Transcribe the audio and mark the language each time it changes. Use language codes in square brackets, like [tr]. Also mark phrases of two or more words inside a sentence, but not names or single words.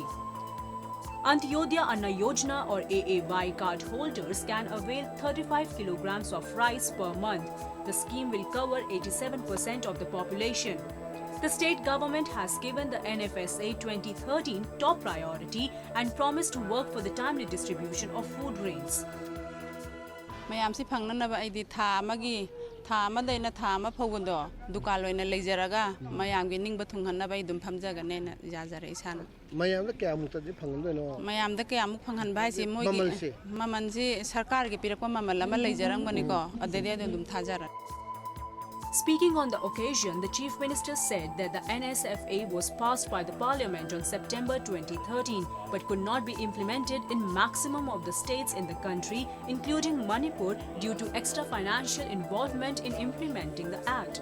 [en] Antyodaya Anna Yojana or AAY card holders can avail 35 kilograms of rice per month. The scheme will cover 87% of the population. The state government has given the NFSA 2013 top priority and promised to work for the timely distribution of food grains. [mni] ꯃꯌꯥꯝꯁꯤ ꯐꯪꯅꯅꯕ ꯑꯩꯗꯤ ꯊꯥ ꯑꯃꯗꯩꯅ ꯊꯥ ꯑꯃ ꯐꯥꯎꯕꯗꯣ ꯗꯨꯀꯥꯟ ꯑꯣꯏꯅ ꯂꯩꯖꯔꯒ ꯃꯌꯥꯝꯒꯤ ꯅꯤꯡꯕ ꯊꯨꯡꯍꯟꯅꯕ ꯑꯩ ꯑꯗꯨꯝ ꯐꯝꯖꯒꯅꯦꯅ ꯌꯥꯖꯔꯦ ꯏꯁꯥꯅ ꯃꯌꯥꯝꯗ ꯀꯌꯥꯃꯨꯛꯇꯗꯤ ꯐꯪꯍꯟꯗꯣꯏꯅꯣ ꯃꯌꯥꯝꯗ ꯀꯌꯥꯃꯨꯛ ꯐꯪꯍꯟꯕ ꯍꯥꯏꯁꯤ ꯃꯣꯏꯒꯤ ꯃꯃꯜꯁꯤ ꯁꯔꯀꯥꯔꯒꯤ ꯄꯤꯔꯛꯄ ꯃꯃꯜ ꯑꯃ ꯂꯩꯖꯔꯝꯒꯅꯤꯀꯣ ꯑꯗꯩꯗꯤ ꯑꯗꯨꯝ ꯊꯥꯖꯔꯦ. [en] Speaking on the occasion, the Chief Minister said that the NSFA was passed by the Parliament on September 2013 but could not be implemented in maximum of the states in the country, including Manipur, due to extra financial involvement in implementing the Act.